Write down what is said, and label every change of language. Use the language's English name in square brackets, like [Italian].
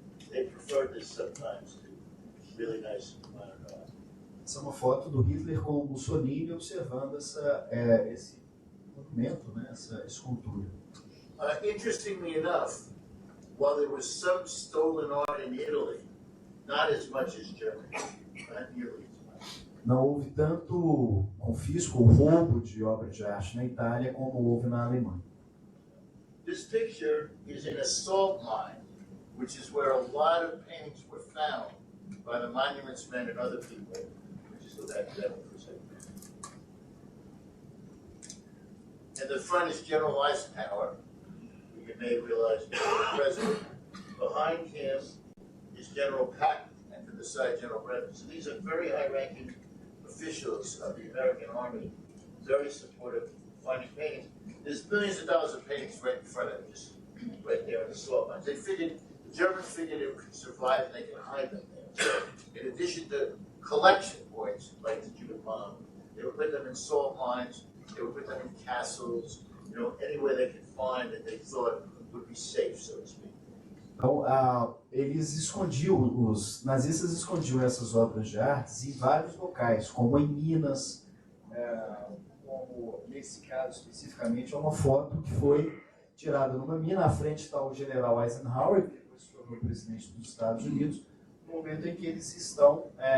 [English] They prefer this sometimes to really nice modern art. [Portuguese] Essa é uma foto do Hitler com o Mussolini observando esse monumento, né, essa escultura. [English] Interestingly enough, while there was some stolen art in Italy, not as much as Germany, not nearly as much. [Portuguese] Não houve tanto confisco ou roubo de obras de arte na Itália como houve na Alemanha. [English] This picture is in a salt mine, which is where a lot of paintings were found by the monuments men and other people. Just look at that for a second. And the front is General Eisenhower. You may realize he's the president. Behind him is General Patton, and to the side, General Bradford. So these are very high-ranking officials of the American Army, very supportive of finding paintings. There's millions of dollars of paintings right in front of them, just right there in the salt mines. The Germans figured it could survive and they could hide them there. So in addition to collection points, like the Jute bomb. They would put them in salt mines, they would put them in castles, anywhere they could find that they thought would be safe, so to speak. [Portuguese] Então, eles escondiam, os nazistas escondiam essas obras de artes em vários locais, como em Minas, como nesse caso especificamente é uma foto que foi tirada numa mina. À frente está o general Eisenhower, que depois se tornou presidente dos Estados Unidos, no momento em que eles estão